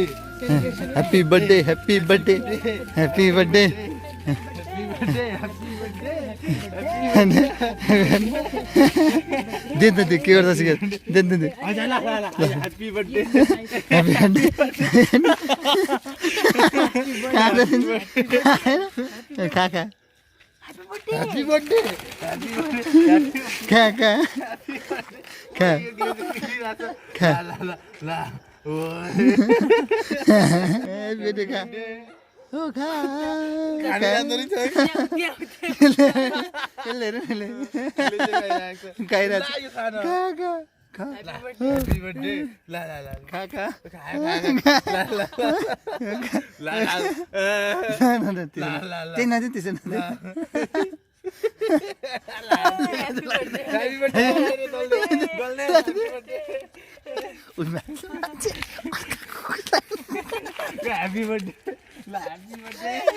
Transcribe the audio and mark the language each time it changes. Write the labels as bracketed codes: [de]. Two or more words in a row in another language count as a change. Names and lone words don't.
[en] Happy birthday happy birthday happy birthday [ne] दे न के गर्दैछ के दे न दे [en] Happy birthday Happy birthday [ne] खा खा [en] Happy birthday [ne] खा खा खा खा ला ला ला ओ बेटे खा ओ खा खाने जाँदो रहेछ यसले खाइरहेको छ खा खा खा [en] Happy birthday ला ला ला [ne] खा खा ला ला त्यही नदिनु त्यसो नदिनु [en] Happy birthday la happy birthday